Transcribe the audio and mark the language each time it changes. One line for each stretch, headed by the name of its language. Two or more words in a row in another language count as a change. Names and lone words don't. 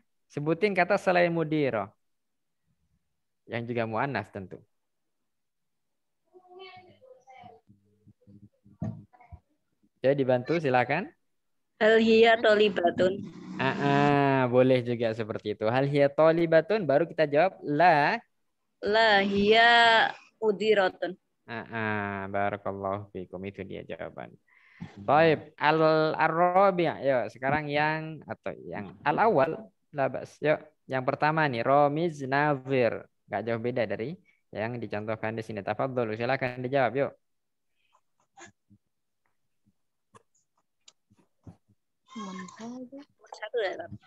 Indonesian: Sebutin kata selain mudiro. Yang juga mu'annas tentu. Jadi dibantu silakan.
Arabic: هل هي طالبة.
Indonesian: Boleh juga seperti itu.
Arabic: هل هي طالبة,
Indonesian: baru kita jawab la.
Arabic: لا هي مديرة. بارك الله فيكم,
Indonesian: itu dia jawaban. Baik, al-rabi'. Yuk, sekarang yang al-awwal lah bas. Yuk, yang pertama nih Ramiz Nazir. Enggak jauh beda dari yang dicontohkan di sini. Tafadhol, silakan dijawab yuk. Satu ya.